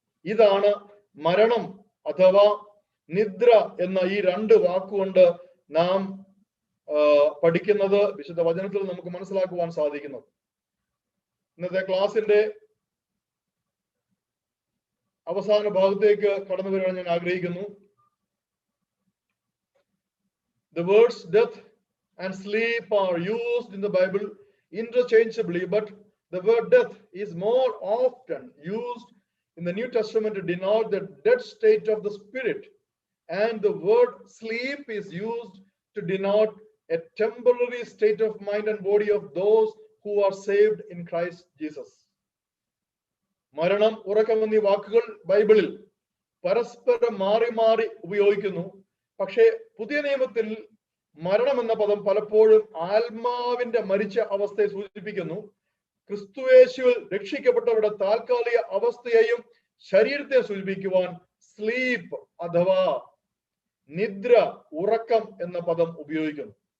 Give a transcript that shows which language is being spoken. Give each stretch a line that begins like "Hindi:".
Malayalam: ഇതാണ് മരണം അഥവാ നിദ്ര എന്ന ഈ രണ്ട് വാക്കുകൊണ്ട് നാം പഠിക്കുന്നത്. വിശുദ്ധ വചനത്തിൽ നമുക്ക് മനസ്സിലാക്കുവാൻ സാധിക്കുന്നത്. ഇന്നത്തെ ക്ലാസിന്റെ അവസാന ഭാഗത്തേക്ക് കടന്നു വരുവാൻ ഞാൻ ആഗ്രഹിക്കുന്നു.
English: The words death and sleep are used in the Bible interchangeably, but the word death is more often used in the New Testament to denote the dead state of the spirit, and the word sleep is used to denote a temporary state of mind and body of those who are saved in Christ Jesus.
Malayalam: മരണം, ഉറക്കം എന്നീ വാക്കുകൾ ബൈബിളിൽ പരസ്പരം മാറി മാറി ഉപയോഗിക്കുന്നു. പക്ഷേ പുതിയ നിയമത്തിൽ മരണം എന്ന പദം പലപ്പോഴും ആത്മാവിന്റെ മരിച്ച അവസ്ഥയെ സൂചിപ്പിക്കുന്നു. ക്രിസ്തുയേശുവിൽ രക്ഷിക്കപ്പെട്ടവരുടെ താൽക്കാലിക അവസ്ഥയെയും ശരീരത്തെ സൂചിപ്പിക്കുവാൻ സ്ലീപ്പ് അഥവാ നിദ്ര, ഉറക്കം എന്ന പദം ഉപയോഗിക്കുന്നു.